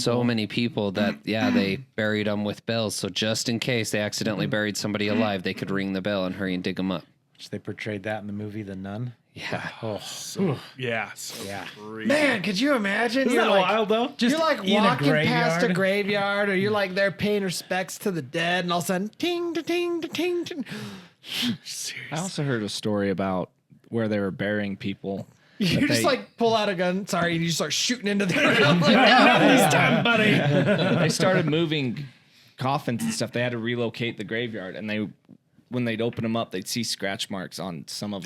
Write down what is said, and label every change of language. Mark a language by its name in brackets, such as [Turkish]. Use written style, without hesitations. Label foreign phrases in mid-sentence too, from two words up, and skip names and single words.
[English] So many people that they buried them with bells. So just in case they accidentally buried somebody alive, they could ring the bell and hurry and dig them up. Which they portrayed that in the movie The Nun. Yeah. Oh, Yeah. So yeah. crazy. Man, could you imagine? Isn't You're that like, wild, though? you're like in a walking past a graveyard. graveyard, or you're like there paying respects to the dead, and all of a sudden, ting, da, ting, da, ting, ting. I also heard a story about where they were burying people. You just they- like pull out a gun, sorry, and you start shooting into the ground. Like, Not this time, buddy. They started moving coffins and stuff. They had to relocate the graveyard, and when they'd open them up, they'd see scratch marks on some of them.